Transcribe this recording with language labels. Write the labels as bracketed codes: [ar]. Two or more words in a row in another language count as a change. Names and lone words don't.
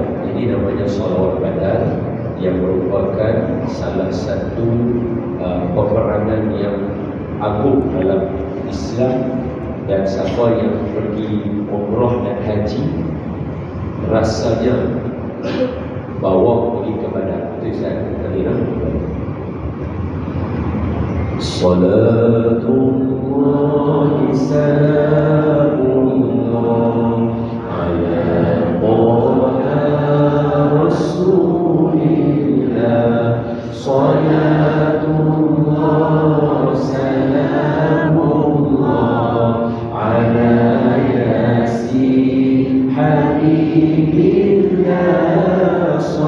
[ms] Ini namanya salawat badar, yang merupakan salah satu peperangan yang agung dalam Islam. Dan siapa yang pergi umrah dan haji rasanya bawa pergi ke Badar. Itu saya tadi nak. [ar] صلاة الله سلام الله على طه رسول الله. صلاة الله سلام الله على يس حبيب الله.